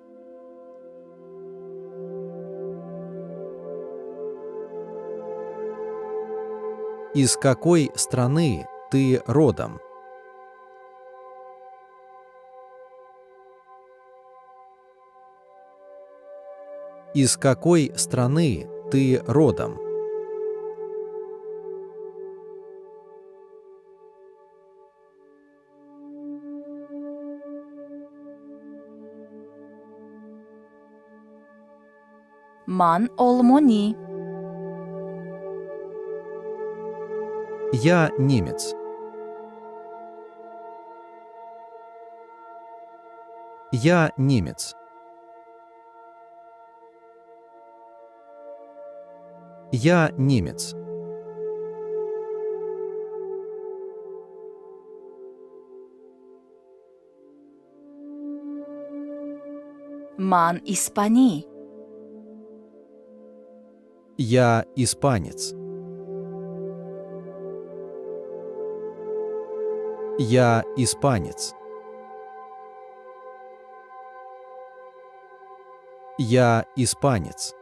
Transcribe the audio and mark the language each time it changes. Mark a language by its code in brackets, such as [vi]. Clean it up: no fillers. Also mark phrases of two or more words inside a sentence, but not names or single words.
[ru] Из какой страны ты родом? Из какой страны ты родом? [tg] ман олмонӣ. [ru] Я немец. Я немец. Я немец. [tg] ман испанӣ. [ru] Я испанец. Я испанец. Я испанец.